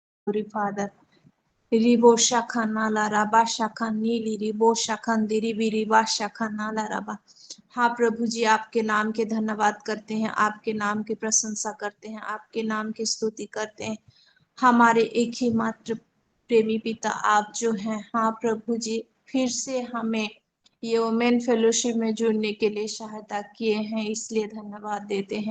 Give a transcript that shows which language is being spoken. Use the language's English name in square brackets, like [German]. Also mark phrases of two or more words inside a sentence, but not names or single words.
[English] Glory, Father. Ribo shakana la raba shakanili रिबो शाखन दिरिबी रिबा शाखना ला रबा। [Hindi] हाँ प्रभु जी, आपके नाम के धन्यवाद करते हैं, आपके नाम की प्रशंसा करते हैं, आपके नाम की स्तुति करते हैं। हमारे एक ही मात्र प्रेमी पिता आप जो हैं। हाँ प्रभु जी, फिर से हमें ये [English] women fellowship [Hindi] में जुड़ने के लिए सहायता किए हैं, इसलिए धन्यवाद देते हैं।